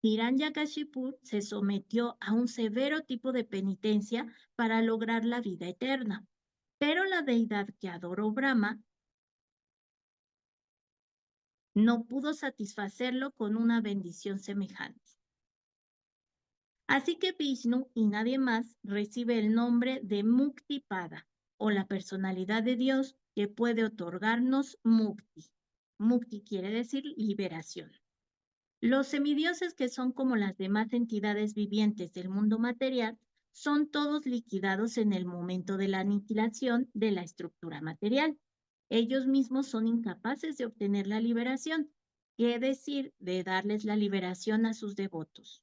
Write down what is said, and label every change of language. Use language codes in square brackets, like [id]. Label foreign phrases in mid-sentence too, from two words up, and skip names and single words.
[es] Hiranyakashipu se sometió a un severo tipo de penitencia para lograr la vida eterna, pero la deidad que adoró Brahma no pudo satisfacerlo con una bendición semejante. Así que Vishnu y nadie más recibe el nombre de Muktipada, o la personalidad de Dios que puede otorgarnos Mukti. Mukti quiere decir liberación. Los semidioses, que son como las demás entidades vivientes del mundo material, son todos liquidados en el momento de la aniquilación de la estructura material. Ellos mismos son incapaces de obtener la liberación, es decir, de darles la liberación a sus devotos.